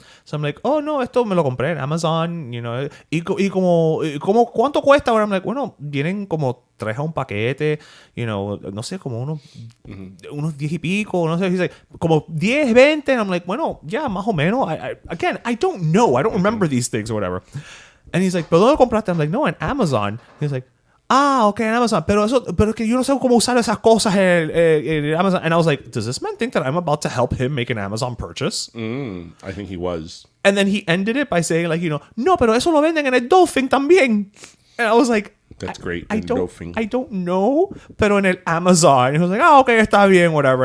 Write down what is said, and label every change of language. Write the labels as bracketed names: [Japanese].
[English] So I'm like, "Oh no, [Spanish] esto me lo compré en Amazon, [English] you know." [Spanish] Y como ¿cuánto cuesta? Ahora [English] I'm like, [Spanish] "Bueno, vienen como traje un paquete, [English] you know, [Spanish] no sé, como unos 10 y pico, no sé." [English] He's like, [Spanish] como 10, 20. [English] And I'm like, "Bueno, yeah, [Spanish] más o menos." [English] Again, I don't know. I don't remember these things or whatever. And he's like, [Spanish] "¿Pero dónde compraste?" [English] I'm like, [Spanish] "No, en Amazon." [English] He's like, okay, en Amazon. [Spanish] Pero es que yo no sé cómo usar esas cosas en Amazon. [English] And I was like, does this man think that I'm about to help him make an Amazon purchase? I think he was. And then he ended it by saying like, you know, [Spanish] "No, pero eso lo venden en el Dolphin también." [English] And I was like, That's great. I don't know, [Spanish] pero en el Amazon. [English] And he was like, "Oh, okay, [Spanish] está bien, [English] whatever."